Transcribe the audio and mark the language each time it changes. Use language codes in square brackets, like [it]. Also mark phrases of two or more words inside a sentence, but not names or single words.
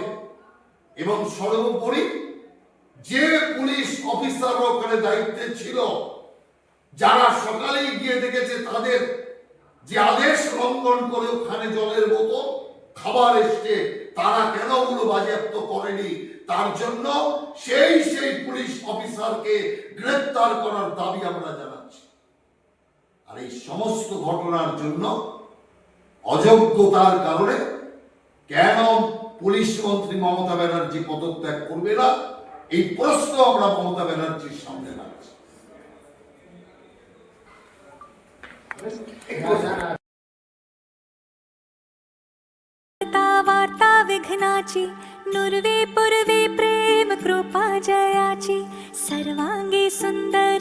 [bn] এবং সর্বোপরি যে পুলিশ অফিসাররা ওখানে দায়িত্বে ছিল, যারা সকালেই গিয়ে দেখেছে তাদের যে আদেশ লঙ্ঘন করে ওখানে জলের বোতল, খাবার এসছে, তারা কেন ওগুলো বাজেয়াপ্ত করেনি, তার জন্য সেই পুলিশ অফিসারকে গ্রেপ্তার করার দাবি আমরা জানাচ্ছি। আর এই সমস্ত ঘটনার জন্য অযোগ্যতার কারণে কেন পুলিশ মন্ত্রী মমতা ব্যানার্জি পদত্যাগ করবে না, এই প্রশ্ন আমরা মমতা ব্যানার্জির সামনে রাখছি। [mr] वार्ता विघ्नाची नुर्वे पूर्वे प्रेम कृपा जयाची सर्वांगी सुंदर